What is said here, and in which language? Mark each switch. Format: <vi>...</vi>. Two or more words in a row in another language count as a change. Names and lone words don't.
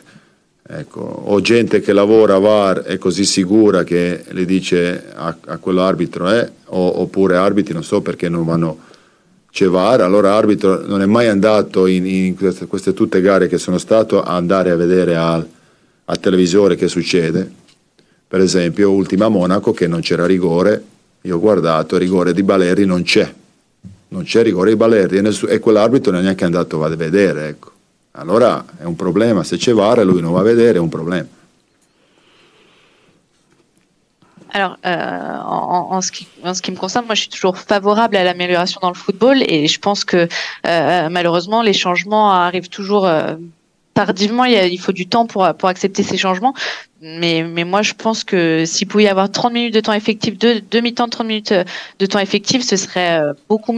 <it>Ecco, o gente che lavora a VAR è così sicura che le dice a quell'arbitro oppure arbitri non so perché non vanno, c'è VAR, allora arbitro non è mai andato in queste tutte gare che sono stato a andare a vedere al televisore che succede. Per esempio ultima a Monaco che non c'era rigore, io ho guardato, rigore di Balerdi non c'è rigore di Balerdi e quell'arbitro non è neanche andato a vedere, ecco. Allora è un problema, se c'è VAR e lui non va a vedere è un problème.</it> <fr>Alors, en ce qui me concerne, moi, je suis toujours favorable à l'amélioration dans le football et je pense que malheureusement, les changements arrivent toujours tardivement. Il faut du temps pour accepter ces changements. Mais moi, je pense que s'il pouvait y avoir 30 minutes de temps effectif, deux mi-temps de 30 minutes de temps effectif, ce serait beaucoup mieux.</fr>